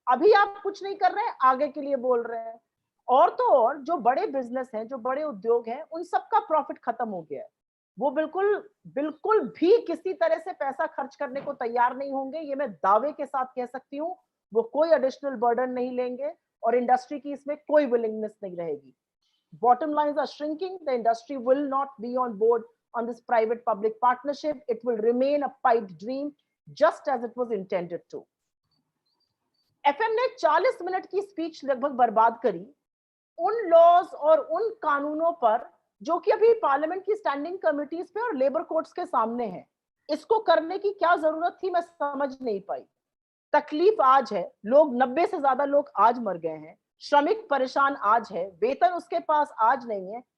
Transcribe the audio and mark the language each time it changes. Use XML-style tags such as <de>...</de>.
<hi>अभी आप कुछ नहीं कर रहे हैं, आगे के लिए बोल रहे हैं। और तो और जो बड़े बिजनेस हैं, जो बड़े उद्योग हैं, उन सबका प्रॉफिट खत्म हो गया है। वो बिल्कुल भी किसी तरह से पैसा खर्च करने को तैयार नहीं होंगे, ये मैं दावे के साथ कह सकती हूँ। वो कोई एडिशनल बर्डन नहीं लेंगे और इंडस्ट्री की इसमें कोई विलिंगनेस नहीं रहेगी।</hi> <en>Bottom lines are shrinking. The industry will not be on board on this private-public partnership. It will remain a pipe dream, just as it was intended to.</en> <hi>FM ने 40 minute की speech लगभग बर्बाद करी उन laws और उन कानूनों पर जो कि अभी पार्लियामेंट की स्टैंडिंग कमिटीज पे और लेबर कोर्ट्स के सामने है। इसको करने की क्या जरूरत थी, मैं समझ नहीं पाई। तकलीफ आज है, लोग 90 से ज्यादा लोग आज मर गए हैं, श्रमिक परेशान आज है, वेतन उसके पास आज नहीं है।</hi>